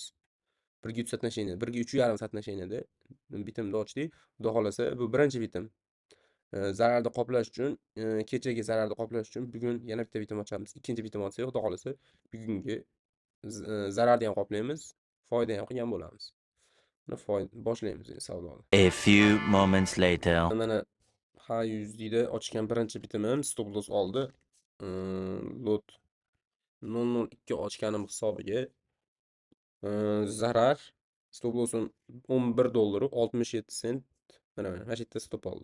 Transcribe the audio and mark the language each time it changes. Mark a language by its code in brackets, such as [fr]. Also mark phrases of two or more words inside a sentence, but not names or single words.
[uz] 1.3 соотношение, 1.3.5 соотношениеda bitimni ochdik. Xudo xolasa bu birinchi bitim. Zararni qoplash uchun, kechagi zararni qoplash uchun bugun yana bitta bitim ochamiz. Ikkinchi bitim ochsak, xudo xolasa bugungi zararni ham qoplaymiz, foyda ham qilgan bo'lamiz. Mana boshlaymiz savdoni. [en] A few moments later. [uz] Mana H100 da ochgan birinchi bitimim [en] stop loss [uz] oldi. Lot 0.02 ochganim hisobiga zarar [en] stop loss'im [uz] 11 dollaru 67 sent. Mana shu yerda stop oldi.